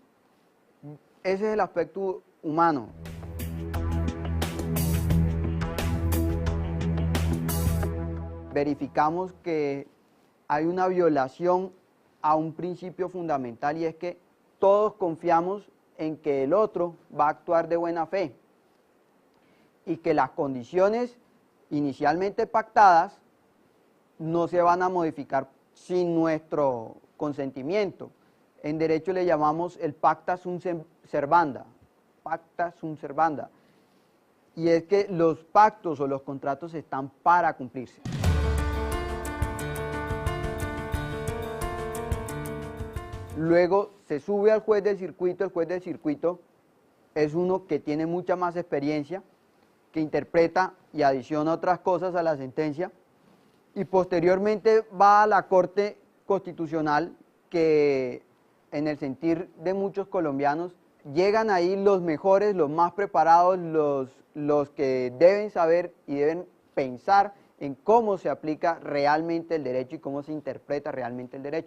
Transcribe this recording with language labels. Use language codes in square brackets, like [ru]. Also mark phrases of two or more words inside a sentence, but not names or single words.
[es] Ese es el aspecto humano. Verificamos que hay una violación a un principio fundamental y es que todos confiamos en que el otro va a actuar de buena fe y que las condiciones inicialmente pactadas no se van a modificar sin nuestro consentimiento. En derecho le llamamos el [la] pacta sunt servanda, pacta sunt servanda, [es] y es que los pactos o los contratos están para cumplirse. Luego se sube al juez del circuito. El juez del circuito es uno que tiene mucha más experiencia, que interpreta y adiciona otras cosas a la sentencia, y posteriormente va a la Corte Constitucional, que en el sentir de muchos colombianos llegan ahí los mejores, los más preparados, los que deben saber y deben pensar en cómo se aplica realmente el derecho y cómo se interpreta realmente el derecho.